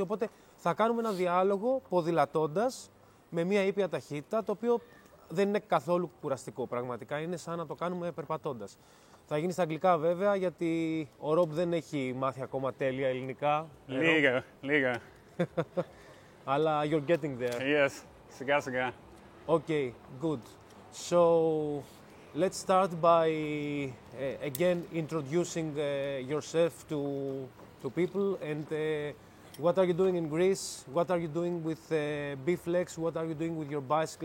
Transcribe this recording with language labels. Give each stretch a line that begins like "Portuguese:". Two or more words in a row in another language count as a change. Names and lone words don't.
Greek: Οπότε θα κάνουμε ένα διάλογο ποδηλατώντας με μια ήπια ταχύτητα, το οποίο δεν είναι καθόλου κουραστικό. Πραγματικά είναι σαν να το κάνουμε περπατώντας. Θα γίνει στα αγγλικά βέβαια, γιατί ο Rob δεν έχει μάθει ακόμα τέλεια ελληνικά. Λίγα.
English: Αλλά you're getting there.
Greek: Yes, σιγά.
English: Okay, good. So let's start by again introducing yourself to people and what are you doing in Greece? What are you doing with B-Flex? What are you doing with your bicycles?